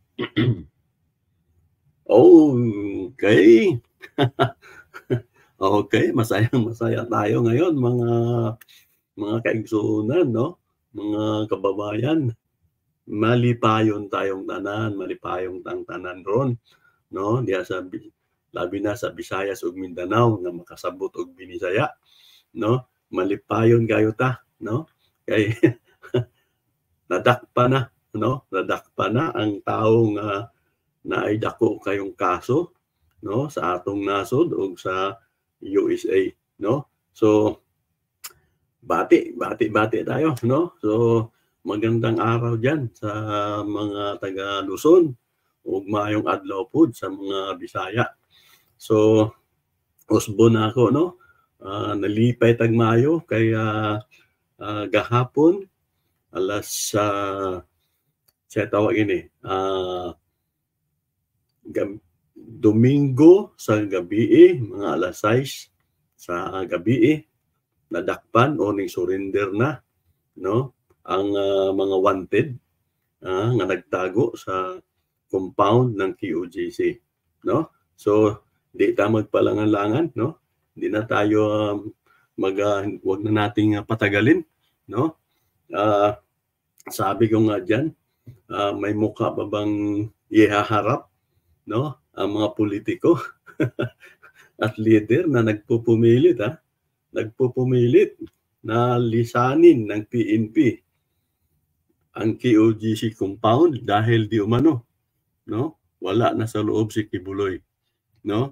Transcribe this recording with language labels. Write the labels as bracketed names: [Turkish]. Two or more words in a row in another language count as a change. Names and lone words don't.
[Filipino] Okay. Okay, masayang-masaya tayo ngayon [Cebuano] mga kaigsuonan [Filipino] 'no, mga kababayan. [Cebuano] Malipayon tayong tanan, malipayong tang tanan ron 'no, diha sa labi na sa Visayas ug Mindanao nga makasabot og Binisaya 'no. Malipayon kayo ta 'no, kay nadakpa na 'no, nadakpa na ang tawo nga naay dako kayong kaso 'no, sa atong nasod ug sa USA 'no. So, bati tayo 'no. [Filipino] So, magandang araw diyan sa mga taga Luzon [Cebuano] ug maayong adlaw pod sa mga Bisaya. So, usbo na ako 'no, nalipay tag maayo kay gahapon alas sa tawag ini Domingo sa gabii, mga alas 6 sa gabii, nadakpan o ning surrender na no ang mga wanted nga nagtago sa compound ng QGC no. So di ta magpalangan-langan [Filipino] no. Di na tayo wag na nating patagalin no. Sabi ko nga diyan, may mukha pa bang ihaharap no ang mga politiko at leader na nagpupumilit na lisanin ng PNP ang QGC compound dahil di umano no wala na sa loob si Kibuloy no.